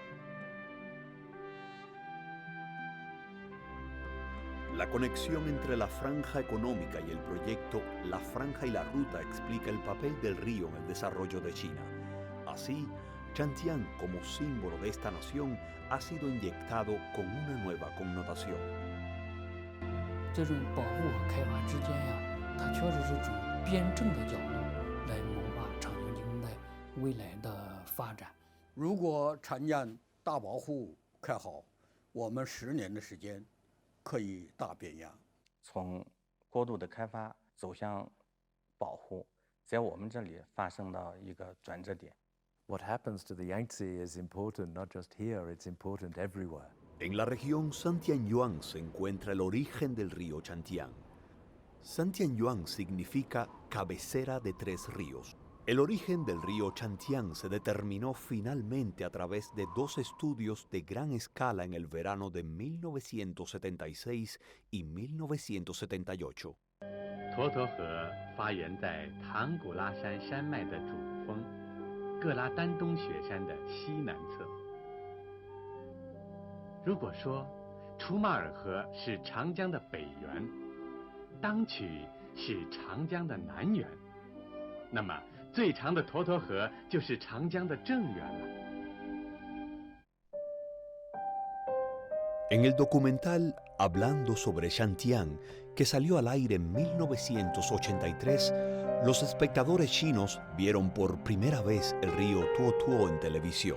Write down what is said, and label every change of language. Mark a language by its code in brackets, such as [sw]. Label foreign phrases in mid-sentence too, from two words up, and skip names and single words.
[es] La conexión entre la franja económica y el proyecto La Franja y la Ruta explica el papel del río en el desarrollo de China. Así, Chantian, como símbolo de esta nación, ha sido inyectado con una nueva connotación. [zh] 这种保护和开发之间呀，它确实是从辩证的角度来谋划长江经带未来的发展。如果长江大保护开好，我们10年的时间可以大变样。从过度的开发走向保护，在我们这里发生了一个转折点。 [en] What happens to the Yangtze is important not just here, it's important everywhere. [es] En la región Santianyuan se encuentra el origen del río Chantian. Santianyuan significa cabecera de 3 ríos. El origen del río Chantian se determinó finalmente a través de 2 estudios de gran escala en el verano de 1976 y 1978. [zh] 沱沱河发源在唐古拉山山脉的主峰各拉丹东雪山的西南侧。如果说楚马尔河是长江的北源，当曲是长江的南源，那么最长的沱沱河就是长江的正源了。 [es] En el documental Hablando sobre Chantian, que salió al aire en 1983, los espectadores chinos vieron por primera vez el río Tuotuo en televisión.